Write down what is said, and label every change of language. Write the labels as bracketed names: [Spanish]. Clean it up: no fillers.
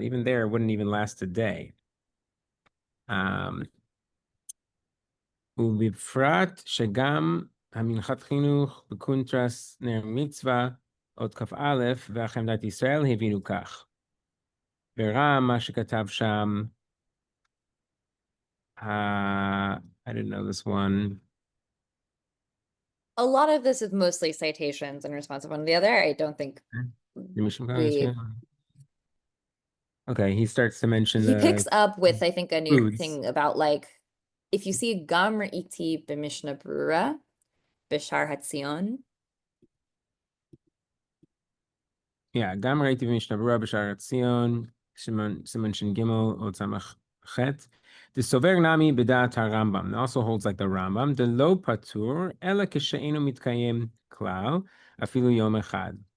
[English] Even there, it wouldn't even last a day. [Hebrew] ובפרט שגם המנחת חינוך בקונטרס נר מצווה, עוד כ"א, והחמדת ישראל הבינו כך. ורם מה שכתב שם, [English] I didn't know this one. A lot of this is mostly citations in response to one or the other. I don't think Okay, he starts to mention he picks up with, I think, a new foods. thing about like, if you see [Hebrew] Gam Ra'iti b'mishnah brura, b'shar hatzion. [English] Yeah, [Hebrew] גם ראיתי במשנה ברורה בשער הציון, סימן ש"ג עוד ס"ח. דסובר נמי בדעת הרמב"ם. [English] It also holds like the Rambam. [Hebrew] דלא פטור, אלא כשאינו מתקיים כלל, אפילו יום אחד.